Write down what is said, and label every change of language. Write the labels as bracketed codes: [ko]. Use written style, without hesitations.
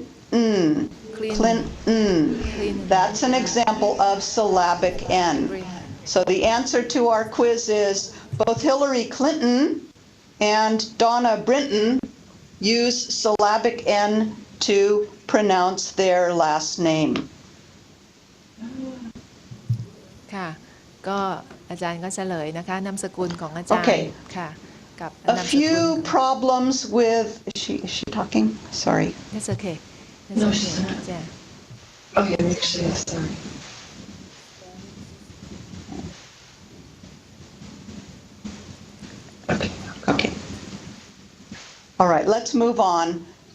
[en] Clinton. That's an example of syllabic N. So the answer to our quiz is both Hillary Clinton and Donna Brinton use syllabic N to pronounce their last name. [th] ค่ะก็อาจารย์ก็เฉลยนะคะนามสกุลของอาจารย์ค่ะกับนามสกุล [en] A few problems with is she talking? Sorry. That's okay. No, she's not. Yeah. Oh yeah, actually, sorry. Okay. All right, let's move on.